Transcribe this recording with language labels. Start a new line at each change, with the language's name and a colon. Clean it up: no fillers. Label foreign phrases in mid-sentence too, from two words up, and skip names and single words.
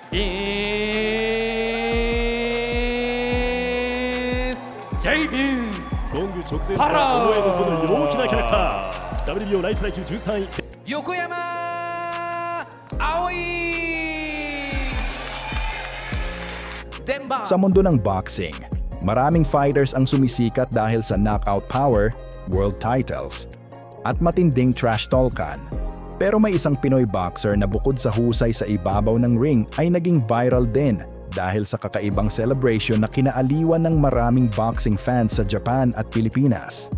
English: is J Vince
Japanese: ゴング直前から思えぬほど陽気なキャラクター WBO ライトライ級13位横山葵 Denver.
Filipino: Sa mundo ng boxing, maraming fighters ang sumisikat dahil sa
English: knockout power, world titles,
Filipino: at matinding
English: trash talkan.
Filipino: Pero may isang Pinoy boxer na bukod sa husay sa ibabaw ng ring ay naging viral din dahil sa kakaibang celebration na kinaaliwan ng maraming
English: boxing fans
Filipino: sa Japan at Pilipinas.